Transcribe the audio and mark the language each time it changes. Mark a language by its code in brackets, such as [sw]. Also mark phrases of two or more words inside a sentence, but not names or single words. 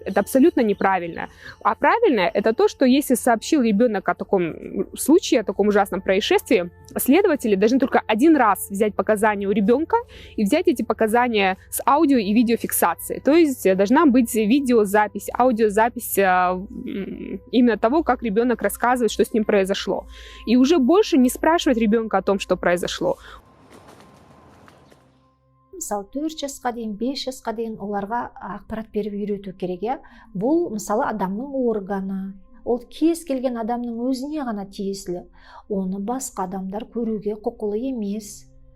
[ru] Это абсолютно неправильно. А правильно это то, что если сообщил ребенок о таком случае, о таком ужасном происшествии, следователи должны только один раз взять показания у ребенка и взять эти показания с аудио и видеофиксацией. То есть должна быть видеозапись, аудиозапись именно того, как ребенок рассказывает, что с ним произошло. И уже больше не спрашивать ребенка о том, что произошло. [kk] Мысалы 4 жасқа дейін 5 жасқа дейін оларға ақпарат беріп үйрету керек. Бұл мысалы адамның органы, ол кез келген адамның өзіне ғана тиесілі, оны басқа адамдар көруге құқылы емес.